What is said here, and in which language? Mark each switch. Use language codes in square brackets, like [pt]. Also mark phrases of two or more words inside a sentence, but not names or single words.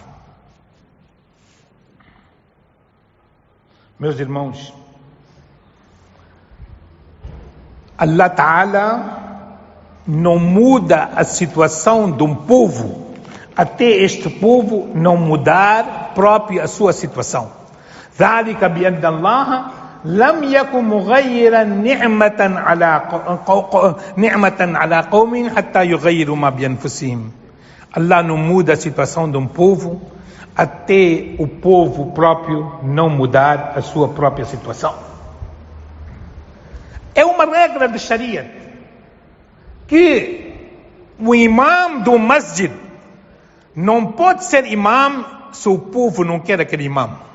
[pt] Meus irmãos, [ar] الله تعالى [pt] não muda a situação de um povo até este povo não mudar próprio a sua situação. [ar] ذلك بأن الله لم يكن مغيرا نعمة على قوم حتى يغيروا ما بأنفسهم. [pt] Allah não muda a situação de um povo até o povo próprio não mudar a sua própria situação. É uma regra de Sharia que o imam do masjid não pode ser imam se o povo não quer aquele imam.